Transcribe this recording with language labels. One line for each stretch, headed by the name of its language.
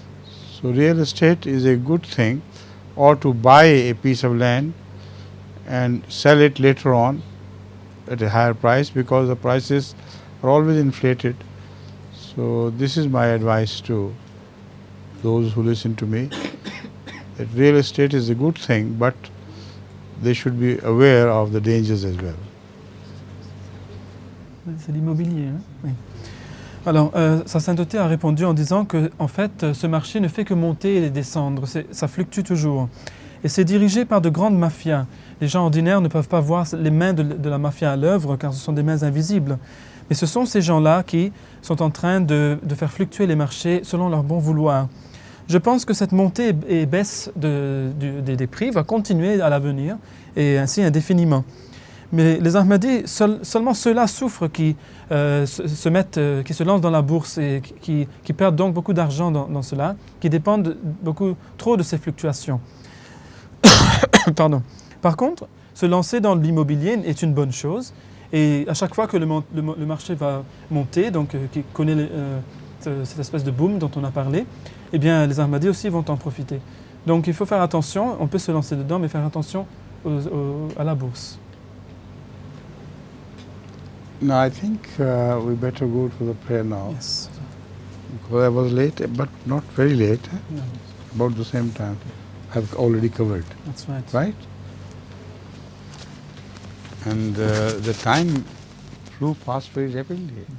English: So real estate is a good thing, or to buy a piece of land and sell it later on at a higher price, because the prices are always inflated. So this is my advice to those who listen to me, that real estate is a good thing, but they should be aware of the dangers as well.
French: C'est l'immobilier, hein? Oui. Alors, Sa Sainteté a répondu en disant que, en fait, ce marché ne fait que monter et descendre, ça fluctue toujours. Et c'est dirigé par de grandes mafias. Les gens ordinaires ne peuvent pas voir les mains de la mafia à l'œuvre, car ce sont des mains invisibles. Mais ce sont ces gens-là qui sont en train de faire fluctuer les marchés selon leur bon vouloir. Je pense que cette montée et baisse des prix va continuer à l'avenir, et ainsi indéfiniment. Mais les Ahmadis, seulement ceux-là souffrent qui se lancent dans la bourse et qui perdent donc beaucoup d'argent dans cela, qui dépendent beaucoup trop de ces fluctuations. Pardon. Par contre, se lancer dans l'immobilier est une bonne chose, Et à chaque fois que le marché va monter, donc qui connaît cette espèce de boom dont on a parlé, eh bien les Ahmadis aussi vont en profiter. Donc il faut faire attention, on peut se lancer dedans, mais faire attention à la bourse.
English: Now I think we better go to the prayer now. Yes. Because I was late, but not very late. No. About the same time. I've already covered. That's right. Right? And the time flew past very rapidly.